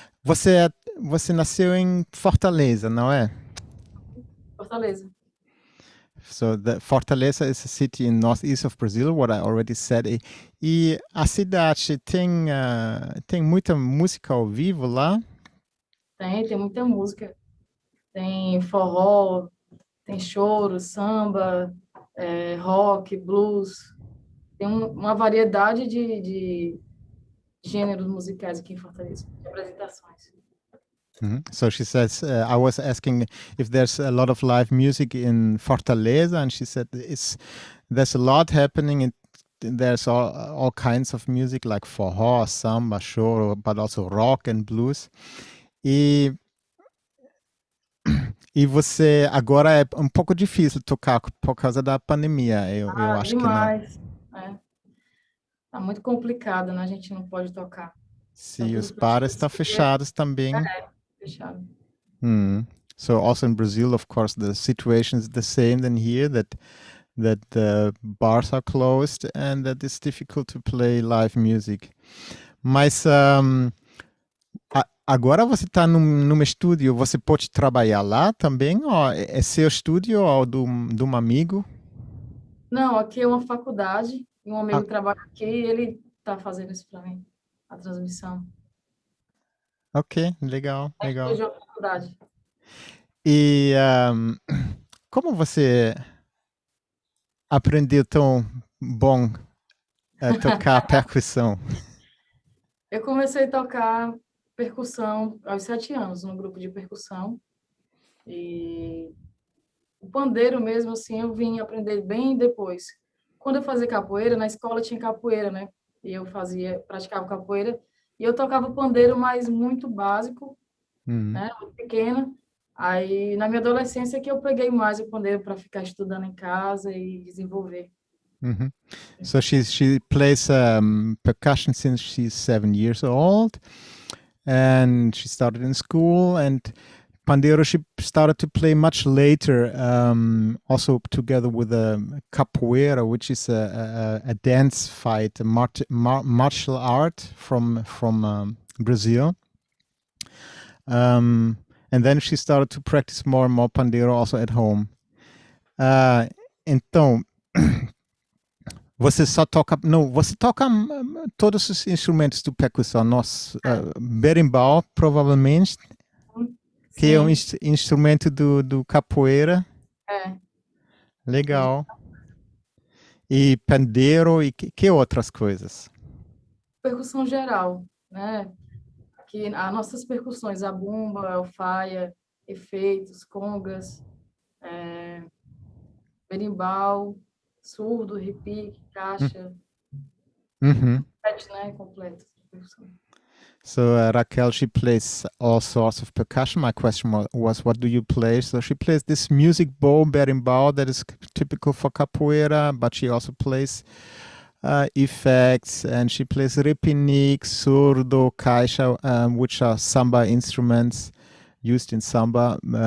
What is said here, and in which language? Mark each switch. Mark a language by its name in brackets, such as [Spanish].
[Portuguese] Você nasceu em Fortaleza, não é? Fortaleza. [English] So Fortaleza is a city in northeast of Brazil, what I already said. [Portuguese] E a cidade tem muita música ao vivo lá? Tem muita música. Tem forró, tem choro, samba, rock, blues. Tem uma variedade de gêneros musicais aqui em Fortaleza, de apresentações. [English] So she says, I was asking if there's a lot of live music in Fortaleza, and she said there's a lot happening. There's all kinds of music like forró, samba, choro, but also rock and blues. [Portuguese] E você agora é um pouco difícil tocar por causa da pandemia. Eu acho demais. que não. tá muito complicado, né? A gente não pode tocar. Sim, os bares estão fechados também. Fechado. So also in Brazil, of course, the situation is the same than here, that the bars are closed and that it's difficult to play live music. Mas agora você está num estúdio, você pode trabalhar lá também? Ou é seu estúdio ou de um amigo? Não, aqui é uma faculdade, e um amigo trabalha aqui e ele tá fazendo isso para mim, a transmissão. Ok, legal, legal. É uma faculdade. E como você aprendeu tão bom a tocar percussão? Eu comecei a tocar percussão aos 7 anos, no grupo de percussão. E o pandeiro mesmo, assim, eu vim aprender bem depois. Quando eu fazia capoeira, na escola tinha capoeira, né? E eu praticava capoeira. E eu tocava pandeiro, mas muito básico, né? Muito pequena. Aí, na minha adolescência, que eu peguei mais o pandeiro para ficar estudando em casa e desenvolver. [English] So she plays percussion since she's 7 years old, and she started in school. And pandeiro she started to play much later, also together with capoeira, which is a dance fight, a martial art from Brazil. And then she started to practice more and more pandeiro also at home. [Portuguese] Então, você só toca... Não, você toca todos os instrumentos do percussão. Berimbau, provavelmente, que é um instrumento do capoeira. Legal. E pandeiro e que outras coisas? Percussão geral, né? Que as nossas percussões, a bumba, a alfaia, efeitos, congas, berimbau, surdo, repique, caixa, né, completo. [English] So Raquel, she plays all sorts of percussion. My question was, what do you play? So she plays this music bowl, berimbau, that is typical for capoeira, but she also plays effects, and she plays rhythmics, surdo, caixa, which are samba instruments used in samba.